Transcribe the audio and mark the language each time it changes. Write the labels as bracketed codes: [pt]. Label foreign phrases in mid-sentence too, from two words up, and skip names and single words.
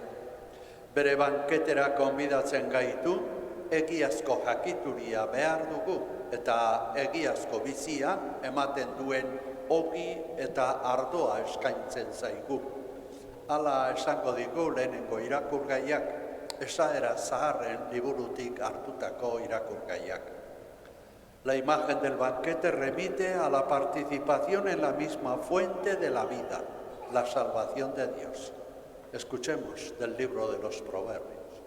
[eu] Bere banketera konbidatzen gaitu, egiazko jakituria behar dugu eta egiazko bizia ematen duen ogi eta ardoa eskaintzen zaigu. Hala esango digu lehenengo irakurgaiak, esaera zaharren liburutik hartutako irakurgaiak. [es] La imagen del banquete remite a la participación en la misma fuente de la vida, la salvación de Dios. Escuchemos del libro de los Proverbios.